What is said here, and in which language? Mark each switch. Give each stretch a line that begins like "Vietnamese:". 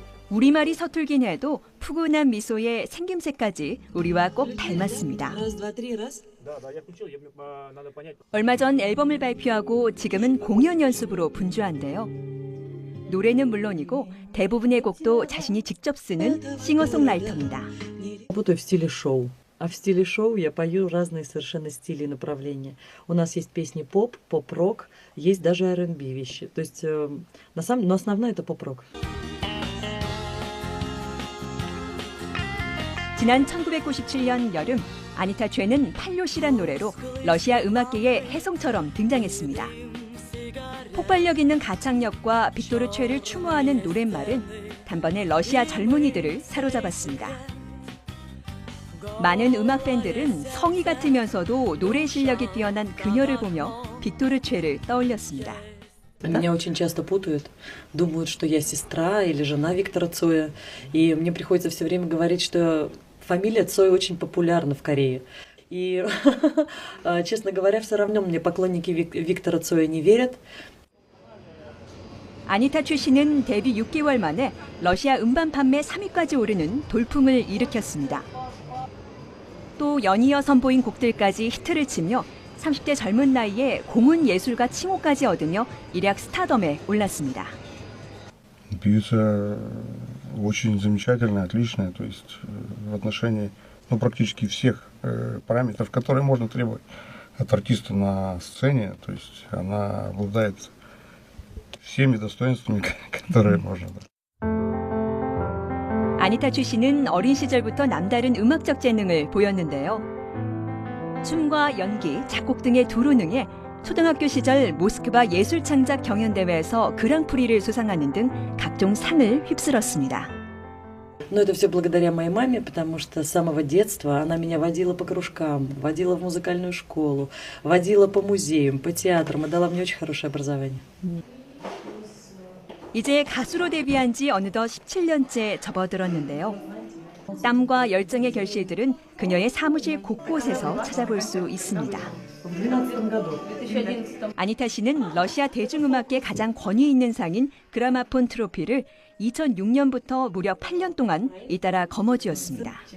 Korean: 우리말이 서툴긴 해도 푸근한 미소에 생김새까지 우리와 꼭 닮았습니다. 얼마 전 앨범을 발표하고 지금은 공연 연습으로 분주한데요. 노래는 물론이고 대부분의 곡도 자신이 직접 쓰는 싱어송라이터입니다.
Russian: Работаю в стиле шоу. А в стиле шоу я пою разные совершенно стили и направления. У нас есть песни поп, поп-рок, есть даже R&B вещи. То есть, но основное это поп-рок.
Korean: 지난 1997년 여름 아니타 최는 팔요시란 노래로 러시아 음악계의 혜성처럼 등장했습니다. 폭발력 있는 가창력과 빅토르 최를 추모하는 노랫말은 단번에 러시아 젊은이들을 사로잡았습니다. 많은 음악 팬들은 성의 같으면서도 노래 실력이 뛰어난 그녀를 보며 빅토르 최를 떠올렸습니다.
Russian: Меня очень часто путают, думают, что я сестра или жена Виктора Цоя, и мне приходится все время говорить, что фамилия Цой очень популярна в Корее. И, честно говоря, все равно мне поклонники Виктора Цоя не верят.
Korean: 아니타 최 씨는 데뷔 6개월 만에 러시아 음반 판매 3위까지 오르는 돌풍을 일으켰습니다. 또 연이어 선보인 곡들까지 히트를 치며 30대 젊은 나이에 공훈 예술가 칭호까지 얻으며 일약 스타덤에 올랐습니다.
Russian: Певица очень замечательная, отличная, то есть в отношении практически всех параметров, которые можно требовать от артиста на сцене, то есть она обладает всеми достоинствами, которые можно.
Korean: 아니타 최 씨는 어린 시절부터 남다른 음악적 재능을 보였는데요. 춤과 연기, 작곡 등의 두루능에 초등학교 시절 모스크바 예술창작 경연대회에서 그랑프리를 수상하는 등 각종 상을 휩쓸었습니다.
Russian: Но это все благодаря моей маме, потому что с самого детства она меня водила по кружкам, водила в музыкальную школу, водила по музеям, по театрам и дала мне очень хорошее образование.
Korean: 이제 가수로 데뷔한 지 어느덧 17년째 접어들었는데요. 땀과 열정의 결실들은 그녀의 사무실 곳곳에서 찾아볼 수 있습니다.
Russian: В 2012 году.
Korean: 아니타 씨는 러시아 대중음악계 가장 권위 있는 상인 그라마폰 트로피를 2006년부터 무려 8년 동안 잇따라 거머쥐었습니다.